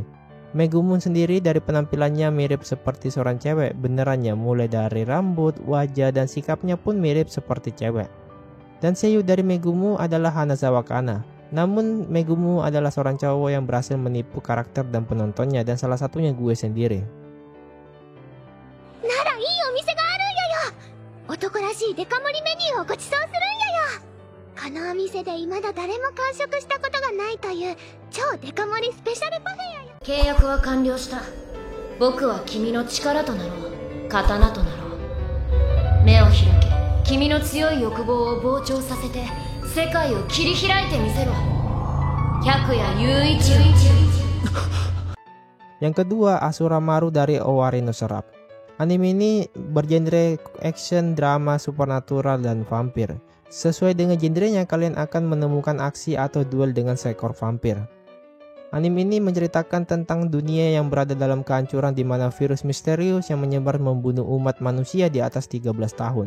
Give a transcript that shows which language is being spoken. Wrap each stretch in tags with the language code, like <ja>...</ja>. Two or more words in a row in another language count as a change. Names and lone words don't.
<id>Megumun sendiri dari penampilannya mirip seperti seorang cewek benerannya, mulai dari rambut, wajah dan sikapnya pun mirip seperti cewek. Dan seiyuu dari Megumu adalah Hanazawa Kana. Namun Megumu adalah seorang cowok yang berhasil menipu karakter dan penontonnya, dan salah satunya gue sendiri.</id> <ja>Nara, いいお店があるんやよ。男らしいデカ盛りメニューをご馳走するんやよ。このお店で未だ誰も完食したことがないという超デカ盛りスペシャルパフェやよ。契約は完了した。僕は君の力となろう。刀となろう。目を開け。君の強い欲望を膨張させて世界を切り開いてみせろ。百谷雄一。</ja> <id>Yang kedua, Asura Maru dari Owari no Serap. Anime ini bergenre action, drama, supernatural, dan vampir. Sesuai dengan genrenya, kalian akan menemukan aksi atau duel dengan seekor vampir. Anime ini menceritakan tentang dunia yang berada dalam kehancuran di mana virus misterius yang menyebar membunuh umat manusia di atas 13 tahun.</id>